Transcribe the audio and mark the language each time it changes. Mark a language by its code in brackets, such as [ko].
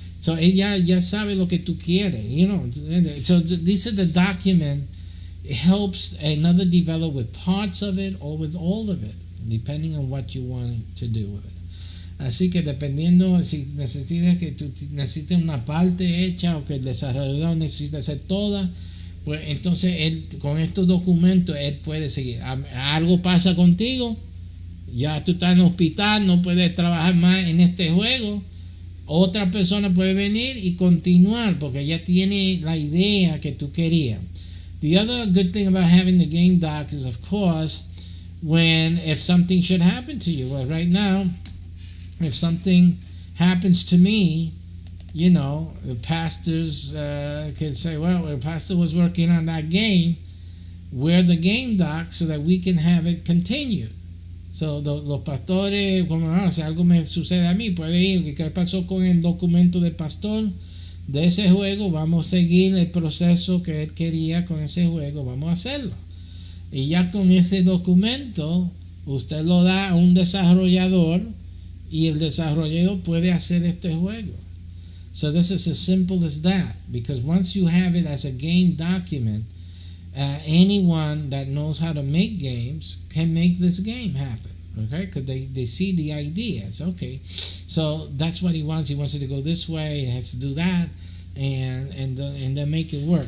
[es] So ella ya sabe lo que tú quieres, [en] you know. So this is the document. It helps another develop with parts of it or with all of it, depending on what you want to do with it. [es] Así que dependiendo si necesitas que tú necesites una parte hecha o que el desarrollador necesita hacer toda, pues entonces él con estos documentos él puede seguir. Algo pasa contigo, ya tú estás en el hospital, no puedes trabajar más en este juego. Otra persona puede venir y continuar porque ya tiene la idea que tú querías. [en] The other good thing about having the game doc is, of course, if something should happen to you. Well, right now, if something happens to me, you know, the pastors can say, well, the pastor was working on that game. We're the game doc so that we can have it continue. [es] So, los pastores, como si algo me sucede a mí, puede ir, ¿qué pasó con el documento del pastor de ese juego? Vamos a seguir el proceso que él quería con ese juego, vamos a hacerlo. Y ya con ese documento, usted lo da a un desarrollador y el desarrollador puede hacer este juego. [en] So this is as simple as that, because once you have it as a game document, anyone that knows how to make games can make this game happen, okay? Because they see the idea. It's okay. So that's what he wants. He wants it to go this way. He has to do that, and then make it work.